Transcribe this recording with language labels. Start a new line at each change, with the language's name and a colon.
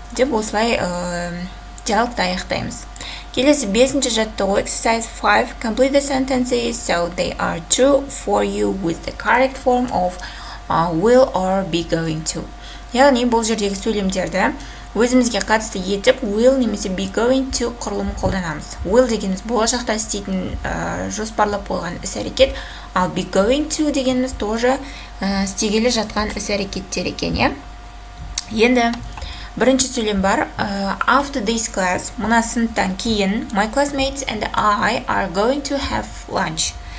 Kazakh: Деп осылай диалогты аяқтаймыз. Келесі 5-ші жаттығу exercise 5.
English: Complete the sentences so they are true for you with the correct form of will or be going to.
Kazakh: Яғни бұл жердегі сөйлемдерді өзімізге қатысты етіп will немесе be going to құрылымын қолданамыз. Will дегеніміз болашақта істейтін жоспарлап қойған іс-әрекет, ал be going to дегеніміз тоже істегелі жатқан іс-әрекеттер екен. Енді бірінші сөйлем бар.
English: After this class,
Kazakh: мына сыныптан кейін,
English: my classmates and I are going to have lunch.